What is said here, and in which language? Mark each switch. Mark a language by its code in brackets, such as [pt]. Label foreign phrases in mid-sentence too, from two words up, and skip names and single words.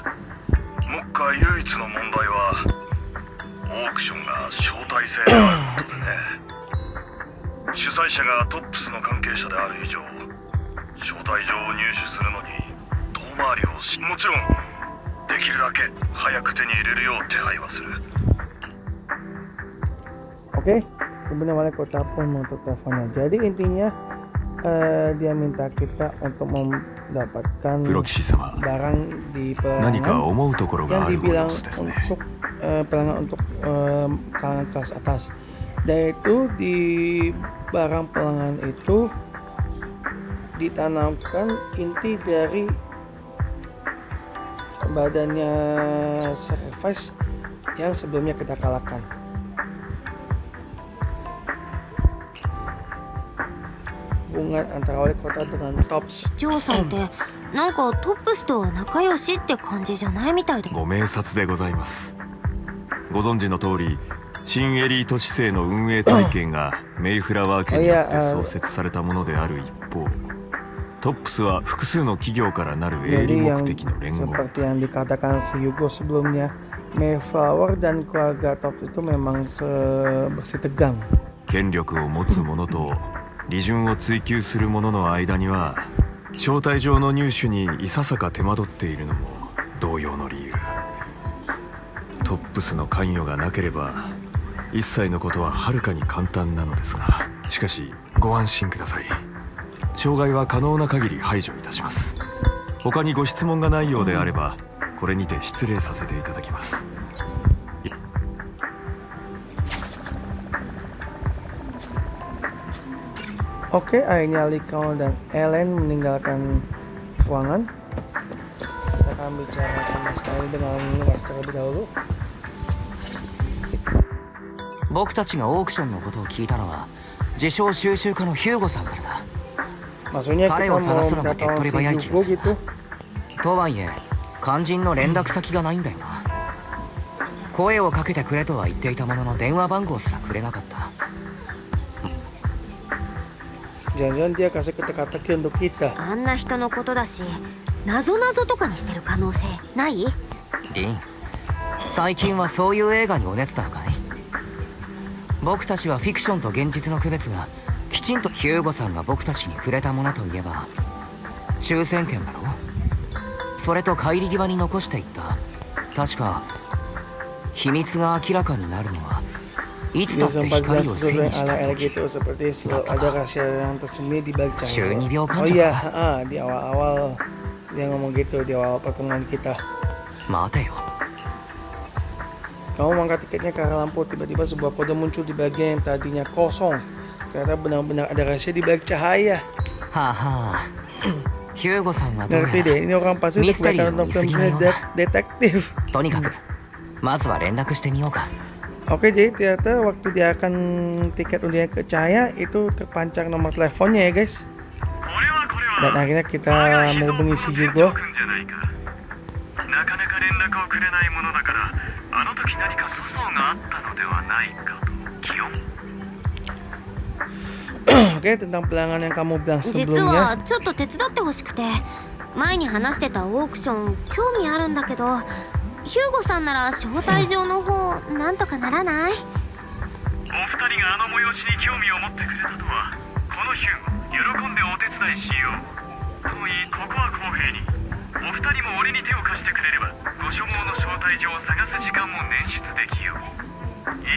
[ja] 目下唯一の問題はオークションが招待制であることでね。主催者がトップスの関係者である以上招待状を入手するのに遠回りをし、もちろんできるだけ早く手に入れるよう手配はする。 [id] Oke, kemudian wali kota pun menutup teleponnya. Jadi intinya dia minta kita untuk mendapatkan [ja] プロ騎士様、 [id] barang di [ja] 何か [id] pelelangan [ja] 思うところが [id] yang [ja] あるご様 [id] dibilang [ja] 子ですね。 [id] untuk pelelangan untuk kalangan kelas atas. Dan itu di barang pelelangan itu ditanamkan inti dari badannya sacrifice yang sebelumnya kita kalahkan. Hubungan antara wali kota dengan Tops. [ja] 長さんってなんかトップスとは仲良しって感じじゃないみたいで。ご明察でございます。ご存知の通り新エリート市政の運営体系がメイフラワー家によって創設されたものである一方、トップスは複数の企業からなる営利 [id] Jadi [ja] 目 [id] yang [ja] 的の連合。 [id] seperti yang dikatakan si Yugo sebelumnya, Mayflower dan keluarga Tops itu memang bersih tegang. [ja] 権力を持つ者と利潤を追求する者の間には招待状の入手にいささか手間取っているのも同様の理由。トップスの関与がなければ一切のことははるかに簡単なのですが、しかしご安心ください。障害は可能な限り排除いたします。他にご質問がないようであればこれにて失礼させていただきます。 [id] Oke, akhirnya Likao dan Ellen meninggalkan ruangan. Kita akan bicarakan sekali dengan Wes terlebih dahulu. [ja] 僕たちがオークションのことを聞いたのは自称収集家のヒューゴさんからだ。 [id] Maksudnya kita Kalian mau salah minta suruh tolong si Victoria Bayaki Yugo gitu. [ja] とはいえ肝心の連絡先がないんだよな。声をかけてくれとは言っていたものの電話番号すらくれなかった。 [id] Jangan-jangan dia kasih teka-teki untuk kita. [ja] あんな人のことだし、謎々とかにしてる可能性ない？リン、最近はそういう映画にお熱なのかい？僕たちはフィクションと現実の区別がきちちんとヒューゴさんが僕たちにくれたものといえば抽選券だろ。それと帰り際に残していった確か秘密が明らかになるのはいつだ [id] Dia [ja] って [id] sempat [ja] 光 [id] bilang [ja] を背 [id] sesuatu [ja] にした [id] yang ala-ala [ja] 時 [id] gitu seperti ada rahasia yang tersembunyi di balik cahaya. [ja] 12 秒 Oh 間じ [id] iya, [ja] ゃ [id] di awal-awal dia ngomong gitu di awal pertemuan kita. [ja] 待てよ [id] Kamu mengangkat tiketnya ke arah lampu, tiba-tiba sebuah kode muncul di bagian yang tadinya kosong. Ternyata benar-benar ada rahasia di balik cahaya. [ja] はあはあヒューゴさんはどうや [id] Ngerti [ja] ら [id] deh, ini orang pasti udah Misteri kebanyakan nonton yang film isi gila. detektif. [ja] とにかくまずは連絡してみようか [id] Oke, jadi ternyata waktu dia akan tiket undian ke cahaya itu terpancar nomor teleponnya ya guys. Dan akhirnya kita menghubungi si Hugo. [ja] なかなか連絡をくれないものだからあの時何か粗相があったのではないかと気温 [id] Oke, tentang pelanggan yang kamu bilang [ja] 実 [id] sebelumnya. [ja] はちょっと手伝ってほしくて、前に話してたオークション興味あるんだけど、ヒューゴさんなら招待状の方なんとかならない？お二人があの催しに興味を持ってくれたとはこのヒューゴ喜んでお手伝いしようといいここは公平にお二人も俺に手を貸してくれればご所望の招待状を探す時間も捻出できよう